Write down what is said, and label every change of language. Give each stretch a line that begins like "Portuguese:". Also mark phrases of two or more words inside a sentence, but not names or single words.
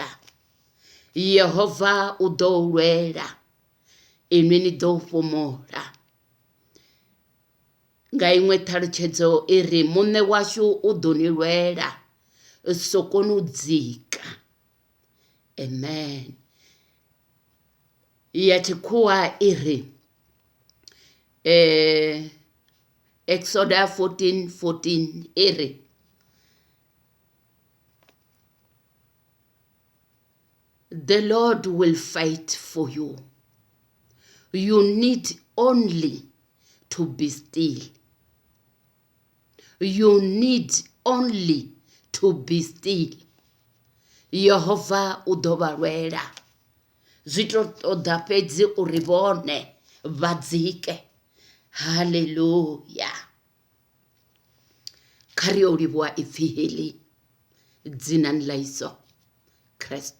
Venda: Yehova u ḓo u lwela, inwi ni ḓo fhumula. Nga iṅwe ṱhalutshedzo iri muṋe washu u ḓo ni lwela, sokoni u dzika. Amen. Ya tshikhuwa iri Exoda 14:14 iri
English: the Lord will fight for you. You need only to be still. You need only to be still.
Venda: Yehova u ḓo vha lwela. Zwi to ṱoḓa fhedzi uri vhone vha dzike. Hallelujah. Kha ri yo livhuwa ipfi heḽi dzinani ḽa Yesu Kristo.